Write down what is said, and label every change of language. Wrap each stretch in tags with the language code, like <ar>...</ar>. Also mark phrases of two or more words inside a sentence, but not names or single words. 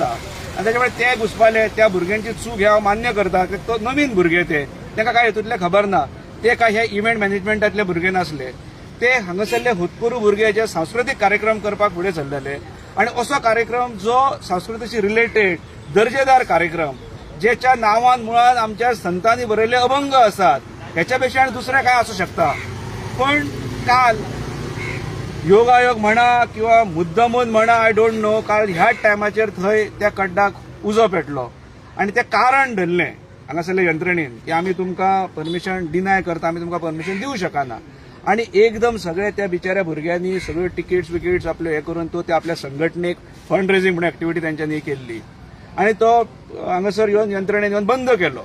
<kok>आनी त्याच्यामुळे ते घुसपाले त्या भुरग्यांची चूक हे हांव मान्य करता की तो नवीन भुरगे तांकां काय हेतूंतले खबर ना, ते काय हे</kok> <en>event managementातले</en> <kok>भुरगे नासले, ते हांगासरले होतकरू भुरगे जे सांस्कृतिक कार्यक्रम करपाक फुडें सरलेले. आणि असो कार्यक्रम जो संस्कृतीशी रिलेटेड दर्जेदार कार्यक्रम जेच्या नांवान मुळात आमच्या संतांनी बरयल्ले अभंग आसात, ह्याच्यापेक्षा आणि दुसरें काय असू शकता.</kok> <mr>पण काल योगायोग म्हणा किंवा मुद्दामून म्हणा</mr> <en>I don't know,</en> <kok>काल ह्याच टायमाचेर थंय त्या खड्डाक उजो पेटलो आणि ते कारण धरलें हांगासरल्या यंत्रणेन की आमी तुमकां</kok> <en>permission deny</en> <kok>करता, आमी तुमकां परमिशन दिवंक शकना. आणि एकदम सगळे त्या बिचाऱ्या भुरग्यांनी सगळ्यो तिकीट्स आपल्यो हे करून तो त्या आपल्या संघटनेक</kok> <en>fund raising</en> <kok>म्हणून एक्टिविटी तेंच्यांनी केल्ली आणि तो हांगासर येवन यंत्रणेन येवन बंद केलो.</kok>